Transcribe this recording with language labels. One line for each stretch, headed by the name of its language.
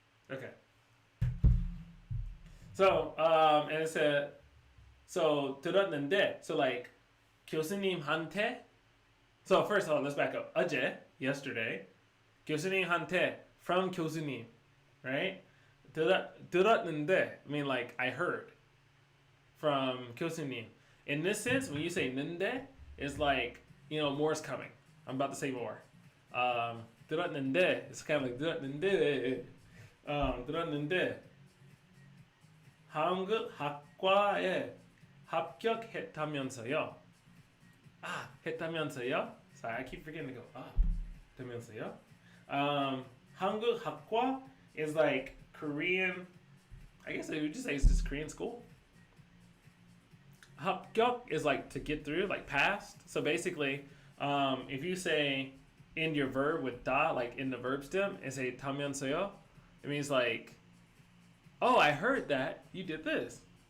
English: Okay. So, and it said, so, 들었는데, so like, 교수님한테, so first of all, let's back up. 어제, yesterday, 교수님한테, from 교수님, right? 들었는데, I mean like, I heard from 교수님. In this sense, when you say 는데, it's like, you know, more's coming. I'm about to say more.
Korean: 들었는데,
English: it's kind of like
Korean: 들었는데, 들었는데, 한국학과에 합격했다면서요. 했다면서요.
English: Sorry, I keep forgetting to go up.
Korean: 했다면서요.
English: 한국학과 is like Korean. I guess I would just say it's just Korean school. 합격 is like to get through, like passed. So basically, if you say end your verb with da, like in the verb stem, and say 타면서요, it means like, oh, I heard that you did this.